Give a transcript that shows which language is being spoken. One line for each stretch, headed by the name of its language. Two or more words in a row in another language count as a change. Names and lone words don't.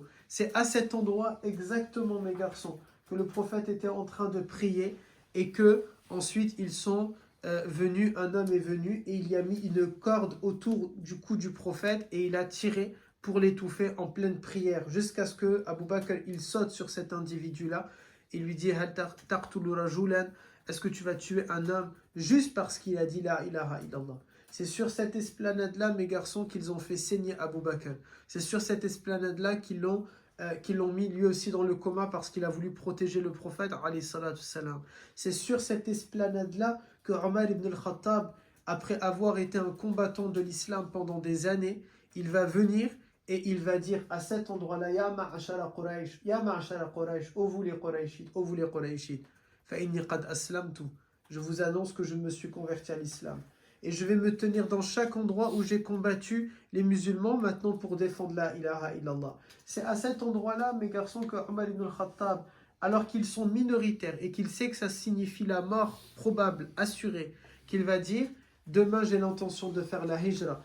French: C'est à cet endroit exactement, mes garçons, que le prophète était en train de prier et que ensuite ils sont venus, un homme est venu et il y a mis une corde autour du cou du prophète et il a tiré pour l'étouffer en pleine prière jusqu'à ce que Abu Bakr il saute sur cet individu-là et lui dit
Arabic: هل تقتل رجلا,
French: est-ce que tu vas tuer un homme juste parce qu'il a dit
Arabic: لا إله إلا الله.
French: C'est sur cette esplanade-là, mes garçons, qu'ils ont fait saigner Abu Bakr. C'est sur cette esplanade-là qu'ils l'ont mis lui aussi dans le coma parce qu'il a voulu protéger le prophète,
Arabic: عليه الصلاة السلام.
French: C'est sur cette esplanade-là que Omar ibn al-Khattab, après avoir été un combattant de l'islam pendant des années, il va venir et il va dire à cet endroit-là,
Arabic: يا معشر قريش يا معشر قريش,
French: ô vous les Qurayshites, ô vous les Qurayshites,
Arabic: فإني قد أسلمت.
French: Je vous annonce que je me suis converti à l'islam. Et je vais me tenir dans chaque endroit où j'ai combattu les musulmans maintenant pour défendre
Arabic: لا إله إلا الله.
French: C'est à cet endroit-là, mes garçons, que Omar ibn al-Khattab, alors qu'ils sont minoritaires et qu'il sait que ça signifie la mort probable, assurée, qu'il va dire, demain j'ai l'intention de faire la hijra.